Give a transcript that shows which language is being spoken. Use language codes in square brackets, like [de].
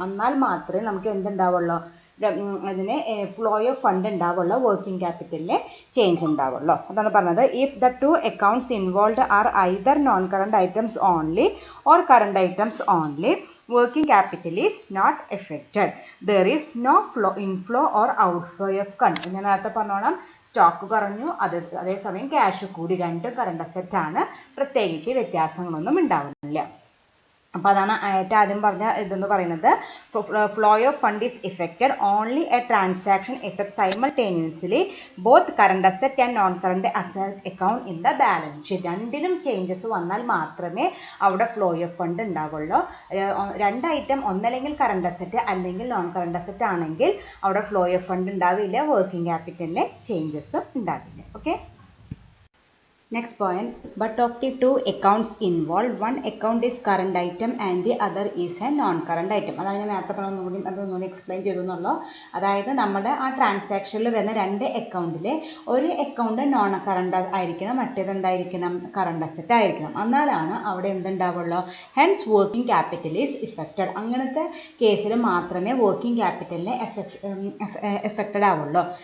[ml] എന്നാൽ മാത്രമേ നമുക്ക് എന്തുണ്ടാവുള്ളൂ? അതിന് ഫ്ലോ ഓഫ് ഫണ്ട് ഉണ്ടാവുള്ളൂ, വർക്കിംഗ് ക്യാപിറ്റലിൽ ചേഞ്ച് ഉണ്ടാവുള്ളൂ. അതാണ് പറഞ്ഞത്. [en] If the 2 accounts involve are either non current items only or current items only, working capital is not affected. There is no inflow or outflow of fund. [ml] ഞാൻ നേരത്തെ പറഞ്ഞോളാം, stock കുറഞ്ഞു, അതേസമയം cash കൂടി, രണ്ടും കറണ്ട് അസറ്റ് ആണ്. പ്രത്യേകിച്ച് വ്യത്യാസങ്ങളൊന്നും ഉണ്ടാവുന്നില്ല. അപ്പോൾ അതാണ് ഏറ്റവും ആദ്യം പറഞ്ഞ ഇതെന്ന് പറയുന്നത്. [en] Flow of fund is affected only a transaction affect simultaneously both current asset and non current asset account in the balance sheet. [ml] രണ്ടിലും ചേഞ്ചസ് വന്നാൽ മാത്രമേ അവിടെ ഫ്ലോ ഓഫ് ഫണ്ട് ഉണ്ടാവുള്ളൂ. 2 ഐറ്റം ഒന്നല്ലെങ്കിൽ കറണ്ട് അസറ്റ് അല്ലെങ്കിൽ നോൺ കറണ്ട് അസറ്റ് ആണെങ്കിൽ അവിടെ flow of fund ഉണ്ടാവില്ല, വർക്കിംഗ് ക്യാപിറ്റലിലെ ചേഞ്ചസും ഉണ്ടാവില്ല. Okay. [en] Next point, but of the 2 accounts involved, one account is current item and the other is a non-current item. [ml] അതാണ് ഞാൻ നേരത്തെ അതൊന്നുകൂടി എക്സ്പ്ലെയിൻ ചെയ്തെന്നുള്ളൂ. അതായത് നമ്മുടെ ആ ട്രാൻസാക്ഷനിൽ വരുന്ന 2 അക്കൗണ്ടിൽ ഒരു അക്കൗണ്ട് നോൺ കറണ്ട് ആയിരിക്കണം, മറ്റേത് എന്തായിരിക്കണം? കറണ്ട് അസറ്റ് ആയിരിക്കണം. എന്നാലാണ് അവിടെ എന്തുണ്ടാവുള്ളൂ? [en] Hence working capital is affected. [ml] അങ്ങനത്തെ കേസിൽ മാത്രമേ വർക്കിംഗ് ക്യാപിറ്റലിനെ എഫക്റ്റഡ് ആവുള്ളൂ.